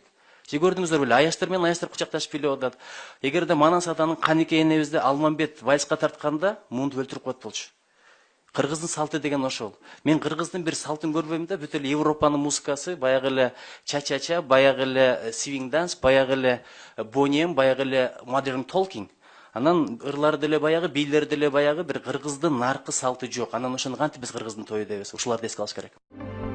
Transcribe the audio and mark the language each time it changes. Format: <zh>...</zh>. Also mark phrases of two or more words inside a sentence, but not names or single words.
<ky>Же көрдүңүздөр беле? Аяштар менен аяштар кучакташып бийлеп атат. Эгерде Манас атанын Канике энебизди Алмамбет вальска тартканда муунтуп өлтүрүп коет болчу. Кыргыздын салты деген ошол. Мен кыргыздын бир салтын көрбөйм да, бүт эле Европанын музыкасы, баягы эле ча-ча-ча, баягы эле</ky> <en>swing dance,</en> <ky>баягы эле бонем, баягы эле modern talking. Анан ырлары деле баягы, бийлери деле баягы, бир кыргыздын наркы салты жок. Анан ошону кантип биз кыргыздын тою дейбиз? Ушуларды эске алыш керек.</ky>